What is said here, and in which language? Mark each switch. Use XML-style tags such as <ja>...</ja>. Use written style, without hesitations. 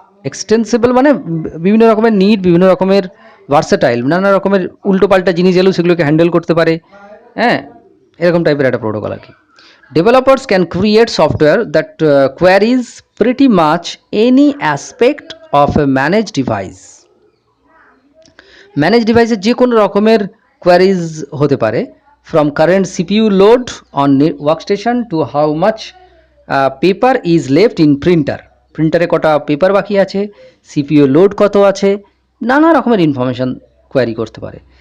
<bn>Extensible মানে বিভিন্ন রকমের নিড, বিভিন্ন রকমের ভার্সেটাইল, নানা রকমের উল্টোপাল্টা জিনিস এলেও সেগুলোকে হ্যান্ডেল করতে পারে, হ্যাঁ, এরকম টাইপের একটা প্রোটোকল আর কি।</bn> <en>Developers can create software that queries pretty much any aspect of a managed device.</en> <bn>Manage ডিভাইসের যে কোনো রকমের কোয়ারিজ হতে পারে,</bn> <en>from current CPU load on workstation to how much paper is left in printer,</en> <bn>প্রিন্টারে কটা paper বাকি আছে, CPU load কত আছে, নানা রকমের ইনফরমেশান কোয়ারি করতে পারে।</bn>